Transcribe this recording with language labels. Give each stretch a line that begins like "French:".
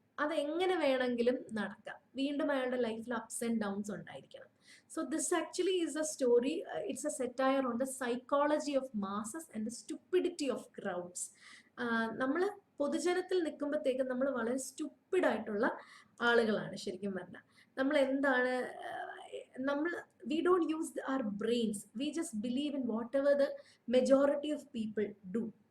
Malayalam: അതെങ്ങനെ വേണമെങ്കിലും നടക്കാം. വീണ്ടും അയാളുടെ ലൈഫിൽ അപ്സ് ആൻഡ് ഡൗൺസ് ഉണ്ടായിരിക്കണം.
English: So this actually is a story, it's a satire on the psychology of masses and the stupidity of crowds.
Malayalam: നമ്മൾ പൊതുജനത്തിൽ നിൽക്കുമ്പോഴത്തേക്കും നമ്മൾ വളരെ സ്റ്റുപ്പിഡ് ആയിട്ടുള്ള ആളുകളാണ് ശരിക്കും പറഞ്ഞാൽ. നമ്മൾ എന്താണ്, നമ്മൾ
English: We don't use our brains, we just believe in whatever the majority of people do.